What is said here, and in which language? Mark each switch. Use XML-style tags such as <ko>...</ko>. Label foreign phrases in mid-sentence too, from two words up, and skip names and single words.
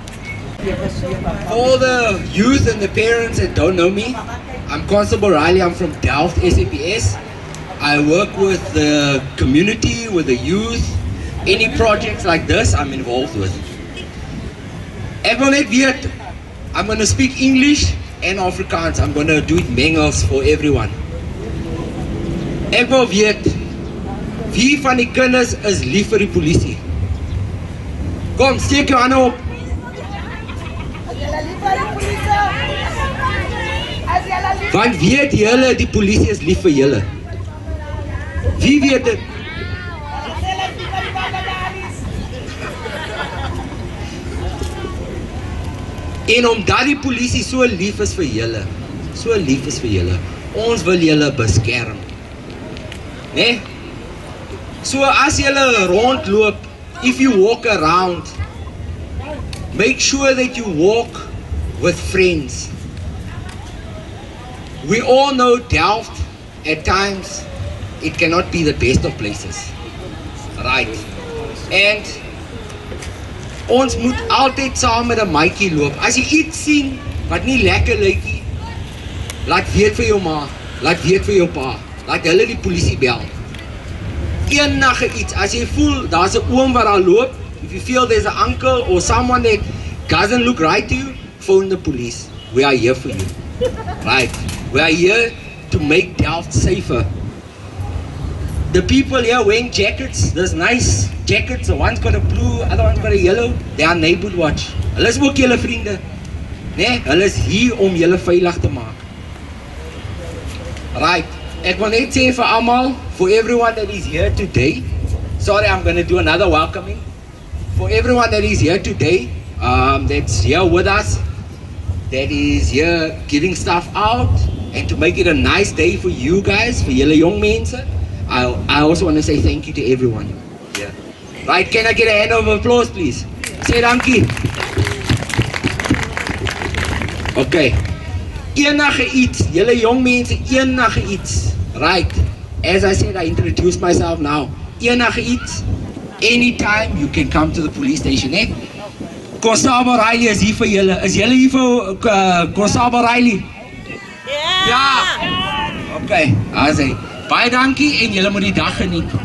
<en>For the youth and the parents that don't know me, I'm Constable Riley. I'm from Delft, SAPS. I work with the community, with the youth. Any projects like this, I'm involved with.</en> <af>Ek wil net weet,</af> <en>I'm going to speak English and Afrikaans. I'm going to do it mengels for everyone.</en> <af>Ek wil weet, wie van die kinders is lief vir die polisie? Kom, steek jou hande op. Want weet julle die polisie is lief vir julle? Wie weet dit? En omdat die polisie so lief is vir julle, ons wil julle beskerm. Nee? So as julle rondloop,</af> <en>if you walk around, make sure that you walk with friends. We all know Delft, at times, it cannot be the best of places. Right.</en> <af>And ons moet altyd saam met 'n maatjie loop. As jy iets sien wat nie lekker lyk nie, laat weet vir jou ma, laat weet vir jou pa, laat hulle die polisie bel. Enige iets, as jy voel daar's 'n oom wat daar loop,</af> <en>if you feel there's an uncle or someone that doesn't look right to you, phone the police. We are here for you. Right. We are here to make Delft safer. The people here wearing jackets, there's nice jackets, one's got a blue, other one's got a yellow, they are neighborhood watch.</en> <af>Hulle is ook julle vriende. Nee, hulle is hier om julle veilig te maak. Right. Ek wil net sê vir almal,</af> <en>for everyone that is here today, sorry, I'm going to do another welcoming. For everyone that is here today, that's here with us, that is here giving stuff out, and to make it a nice day for you guys, for</en> <af>julle jong mense,</af> <en>I also want to say thank you to everyone. Yeah. Right, can I get a hand of applause, please? Say dankie. Okay.</en> <af>enige iets, julle jong mense, enige iets.</af> <en>Right, as I said, I introduced myself now.</en> <af>Enige iets,</af> <en>anytime you can come to the police station, eh?</en> <af>Constable Riley is hier vir julle. Is julle hier vir Constable Riley? Ja! Okay, as hy. Baie dankie en julle moet die dag geniet.</af>